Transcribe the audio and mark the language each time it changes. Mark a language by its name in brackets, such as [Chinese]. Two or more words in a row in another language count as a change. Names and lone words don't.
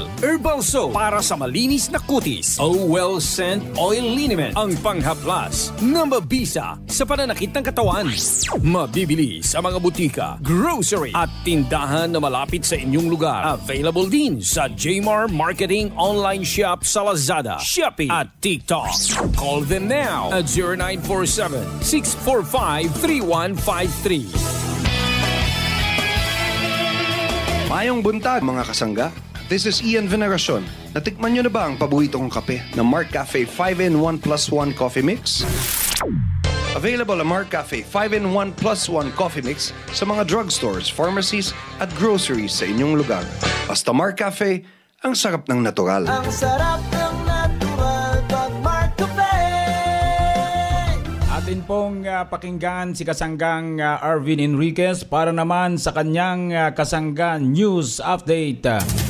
[English] Herbal soap [Filipino] para sa malinis na kutis. Well Scent Oil Liniment. Ang panghaplas na mabisa sa pananakit ng katawan. Mabibili sa mga butika, grocery at tindahan na malapit sa inyong lugar. Available din sa Jmar Marketing Online Shop sa Lazada, Shopee at TikTok. [English] Call them now at 0947-645-3153. [Hiligaynon] Mayong buntag mga kasangga. [English] This is [Filipino] Ian Veneracion. Natikman nyo na ba ang paborito kong kape na Mark Cafe 5-in-1 plus 1 Coffee Mix? Available ang Mark Cafe 5-in-1 plus 1 Coffee Mix sa mga [English] drugstores, pharmacies [Filipino] at groceries sa inyong lugar. Basta Mark Cafe, ang sarap ng natural. Ang sarap ng natural pag Mark Cafe. Atin pong pakinggan si Kasanggang Arvin Enriquez para naman sa kanyang Kasangga News Update.